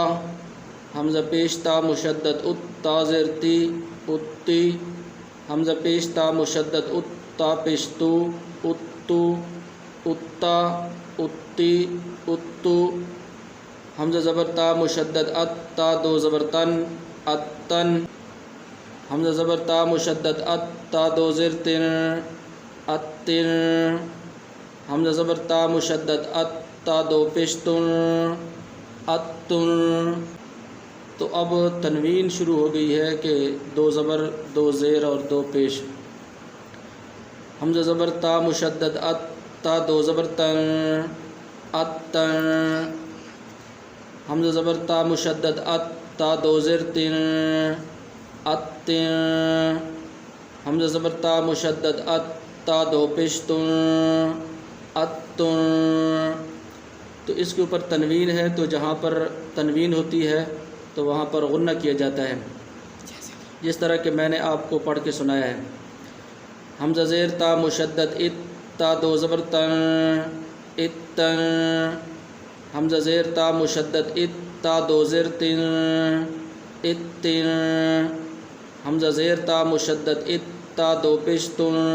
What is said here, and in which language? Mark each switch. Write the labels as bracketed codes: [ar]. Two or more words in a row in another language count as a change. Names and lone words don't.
[ur] حمزہ پیش تا مشدد ات، تا زیر تی، اتی، حمزہ پیش تا مشدد ات، تا پیش تو، اتو، اتا، اتی، اتو، حمزہ زبر تا مشدد ات، تا دو زبر تن، اتن، حمزہ زبر تا مشدد ات، تا دو زیر تن، اتن، حمزہ زبر تا مشدد ات، تا دو پیش تن، اتن۔ تو اب تنوین شروع ہو گئی ہے کہ دو زبر، دو زیر اور دو پیش۔ حمزہ زبر تا مشدد ات، تا دو زبر تن، اتن، حمزہ زبر تا مشدد ات، تا دو زیر تن، اتن، حمزہ زبر تا مشدد ات، تا دو پیش تن، اتن۔ تو اس کے اوپر تنوین ہے، تو جہاں پر تنوین ہوتی ہے تو وہاں پر غنہ کیا جاتا ہے، جس طرح کہ میں نے آپ کو پڑھ کے سنایا ہے۔ حمزہ زیر تا مشدد ات، تا دو زبر تن، اتن، حمزہ زیر تا مشدد ات، تا دو زیر تن، اتن، حمزہ زیر تا مشدد ات، تا دو پیش تن،